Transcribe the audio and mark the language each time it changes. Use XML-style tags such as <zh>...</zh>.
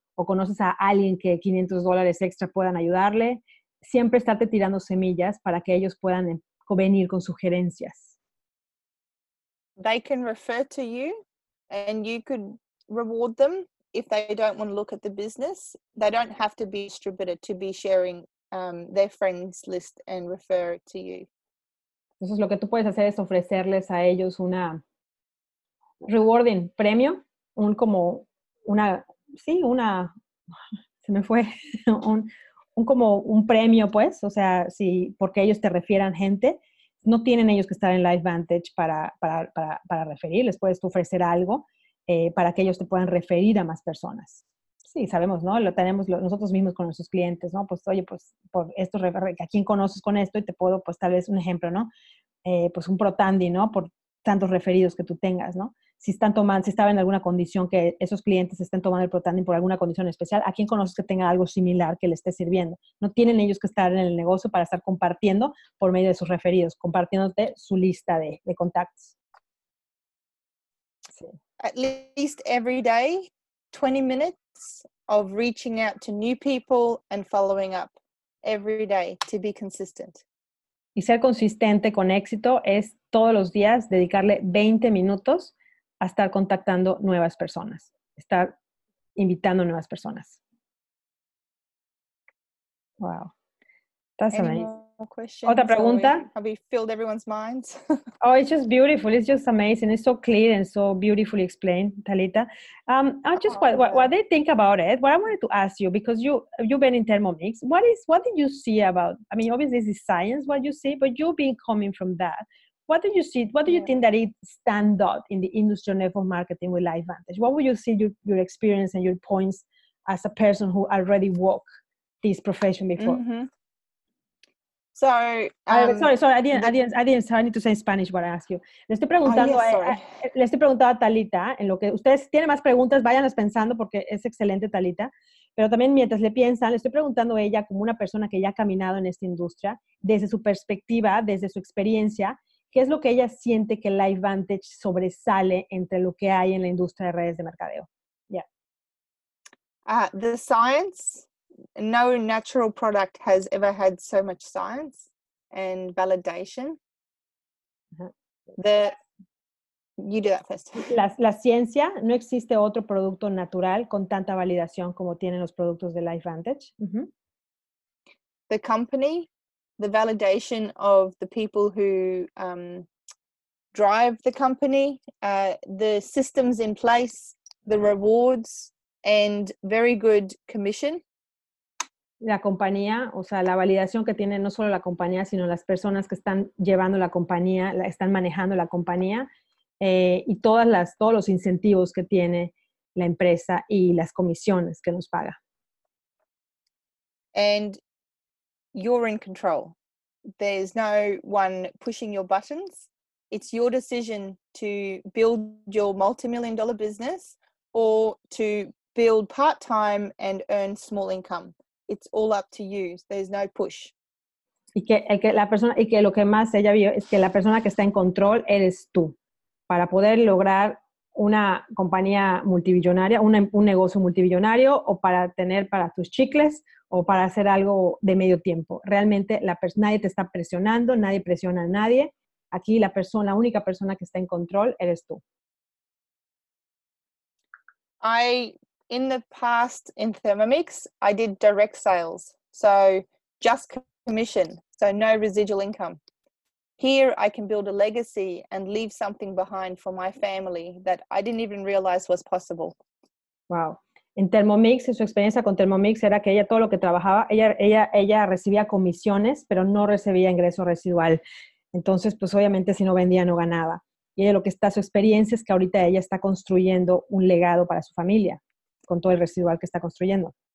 <es>¿O conoces a alguien que $500 extra puedan ayudarle? Siempre estarte tirando semillas para que ellos puedan venir con sugerencias.</es> <en>They can refer to you and you could reward them if they don't want to look at the business. They don't have to be a distributor to be sharing their friends list and refer it to you.</en> <es>Entonces lo que tú puedes hacer es ofrecerles a ellos una rewarding premio, se me fue, como un premio, pues, o sea, porque ellos te refieran gente, no tienen ellos que estar en LifeVantage para referir, les puedes tú ofrecer algo para que ellos te puedan referir a más personas. Sí, sabemos, ¿no? Lo tenemos nosotros mismos con nuestros clientes, ¿no? Pues, oye, pues, por esto, ¿a quién conoces con esto? Y te puedo, pues, tal vez un ejemplo, ¿no? Pues un ProTandy, ¿no? Por tantos referidos que tú tengas, ¿no? Si estaba en alguna condición que esos clientes estén tomando el ProTandy por alguna condición especial, ¿a quién conoces que tenga algo similar que le esté sirviendo? No tienen ellos que estar en el negocio para estar compartiendo por medio de sus referidos, compartiéndote su lista de contactos. Sí.</es> <en>At least every day, 20 minutes of reaching out to new people and following up every day to be consistent.</en> <es>Y ser consistente con éxito es todos los días dedicarle 20 minutos a estar contactando nuevas personas, estar invitando nuevas personas.</es> <en>Wow. That's amazing. more questions?</en> <es>Otra pregunta.</es> <en>Have we filled everyone's minds? Oh, it's just beautiful. It's just amazing. It's so clear and so beautifully explained, Talita. I just what they think about it. What I wanted to ask you, because you've been in Thermomix. What did you see about? I mean, obviously this is science what you see, but you being coming from that, what do you see? What do you think that it stand out in the industry of network marketing with LifeVantage? What would you see your experience and your points as a person who already walked this profession before? Mm-hmm. So, sorry, I need to say in Spanish what I ask you.</en> <es>Le estoy preguntando, le estoy preguntando a Talita, en lo que ustedes tienen más preguntas, váyanlas pensando porque es excelente, Talita, pero también mientras le piensan, le estoy preguntando a ella como una persona que ya ha caminado en esta industria, desde su perspectiva, desde su experiencia, ¿qué es lo que ella siente que LifeVantage sobresale entre lo que hay en la industria de redes de mercadeo?</es> <en>Yeah. The science. No natural product has ever had so much science and validation. You do that first.</en> <es>La ciencia, no existe otro producto natural con tanta validación como tienen los productos de LifeVantage.</es> <en>The company, the validation of the people who drive the company, the systems in place, the rewards, and very good commission.</en> <es>La compañía, o sea, la validación que tiene no solo la compañía, sino las personas que están llevando la compañía, están manejando la compañía, y todos los incentivos que tiene la empresa y las comisiones que nos paga.</es> <en>And you're in control. There's no one pushing your buttons. It's your decision to build your multi-million-dollar business or to build part-time and earn small income. It's all up to you. There's no push.</en> <es>Y que lo que más ella vio es que la persona que está en control eres tú. Para poder lograr una compañía multimillonaria, un negocio multimillonario, o para tener para tus chicles, o para hacer algo de medio tiempo. Realmente nadie te está presionando, nadie presiona a nadie. Aquí la única persona que está en control eres tú.</es> <en>In the past, in Thermomix, I did direct sales. So just commission, so no residual income. Here, I can build a legacy and leave something behind for my family that I didn't even realize was possible. Wow.</en> <es>En Thermomix, su experiencia con Thermomix era que ella todo lo que trabajaba, ella recibía comisiones, pero no recibía ingreso residual. Entonces, pues obviamente si no vendía, no ganaba. Y ella su experiencia es que ahorita ella está construyendo un legado para su familia, con todo el residual que está construyendo.</es>